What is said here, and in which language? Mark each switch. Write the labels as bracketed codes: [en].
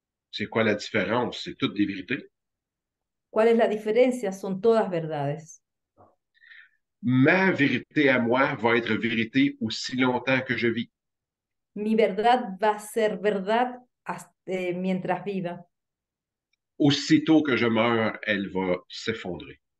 [fr] C'est quoi la différence? C'est toutes des vérités. [es] ¿Cuál es la diferencia? Son todas verdades. [fr] Ma vérité à moi va être vérité aussi longtemps que je vis. [es] Mi verdad va a ser verdad mientras viva. [fr] Aussitôt que je meurs, elle va s'effondrer.